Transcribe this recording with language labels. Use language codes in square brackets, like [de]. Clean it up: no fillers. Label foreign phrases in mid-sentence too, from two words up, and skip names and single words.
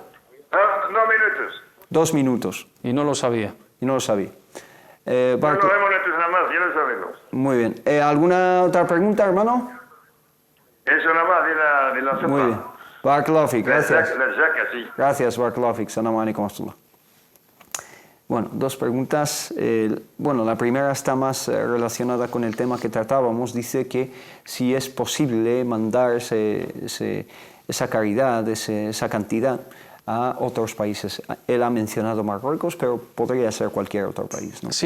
[es] 2 minutos. 2 minutos. y no lo sabía. Y no lo sabía. No, 2 minutos nada más, ya lo sabemos. Muy bien. ¿Alguna otra pregunta, hermano? Eso nada más de la sopa. Muy bien. [ar] بارك الله فيك, [es] gracias. La jaca, sí. Gracias, [ar] بارك الله فيك. السلام عليكم ورحمة الله. [es] Bueno, 2 preguntas. Bueno, la primera está más relacionada con el tema que tratábamos. Dice que si es posible mandar esa caridad, esa cantidad a otros países. Él ha mencionado Marruecos, pero podría ser cualquier otro país, ¿no?